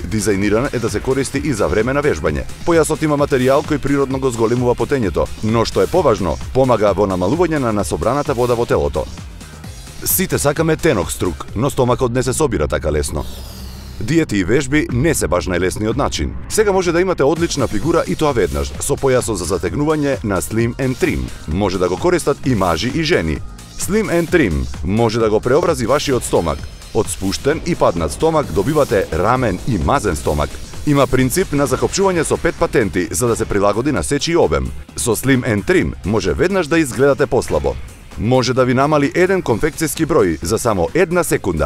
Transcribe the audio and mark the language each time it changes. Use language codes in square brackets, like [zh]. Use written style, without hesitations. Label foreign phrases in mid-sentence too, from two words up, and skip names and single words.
[mk] Дизајниран е да се користи и за време на вежбање. Појасот има материјал кој природно го зголемува потењето, но што е поважно, помага во намалување на насобраната вода во телото. Сите сакаме тенок струк, но стомакот не се собира така лесно. Диети и вежби не се баш најлесниот начин. Сега може да имате одлична фигура и тоа веднаш, со појасот за затегнување на Slim and Trim. Може да го користат и мажи и жени. Slim and Trim може да го преобрази вашиот стомак. Од спуштен и паднат стомак добивате рамен и мазен стомак. Има принцип на закопчување со 5 патенти за да се прилагоди на сечи обем. Со Slim and Trim може веднаш да изгледате послабо. Може да ви намали еден конфекцијски број за само 1 секунда.